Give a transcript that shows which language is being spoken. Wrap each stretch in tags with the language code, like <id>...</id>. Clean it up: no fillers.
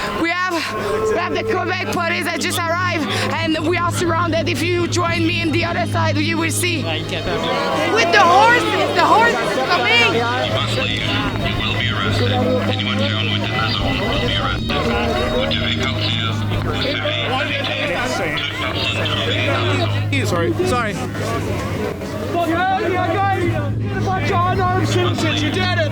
<en>We have the Quebec police that just arrived, and we are surrounded. If you join me in the other side, you will see. With the horses coming. You must leave. You will be arrested. Anyone found within the zone will be arrested.</en> <fr>Vous devez partir. Vous serez arrêté. Toute personne trouvée dans la zone.</fr> <en>Sorry. A bunch of unarmed citizens, you did it!</en>